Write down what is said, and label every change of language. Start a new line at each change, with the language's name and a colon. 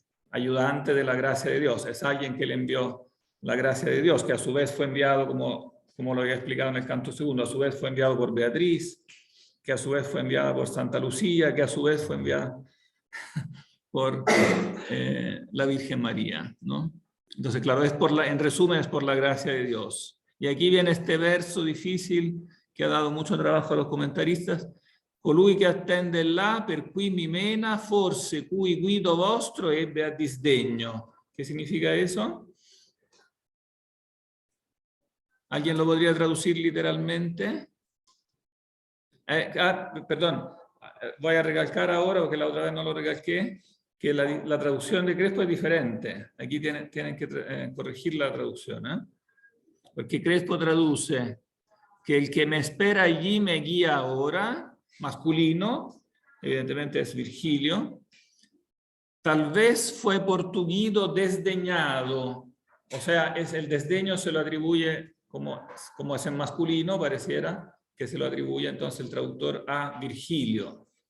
Spanish: ayudante de la gracia de Dios, es alguien que le envió la gracia de Dios, que a su vez fue enviado, como lo había explicado en el canto segundo, a su vez fue enviado por Beatriz, que a su vez fue enviada por Santa Lucía, que a su vez fue enviada por la Virgen María, ¿no? Entonces, claro, en resumen, es por la gracia de Dios. Y aquí viene este verso difícil que ha dado mucho trabajo a los comentaristas.
Italian: Colui che attende là, per cui mi mena, forse cui guido vostro ebbe a disdegno.
Spanish: ¿Qué significa eso? ¿Alguien lo podría traducir literalmente? Perdón, voy a recalcar ahora, porque la otra vez no lo recalqué, que la traducción de Crespo es diferente. Aquí tienen que corregir la traducción, ¿eh? Porque Crespo traduce que el que me espera allí me guía ahora, masculino, evidentemente es Virgilio, tal vez fue por tu guido desdeñado, o sea, el desdeño se lo atribuye, como es en masculino, pareciera que se lo atribuye entonces el traductor a Virgilio.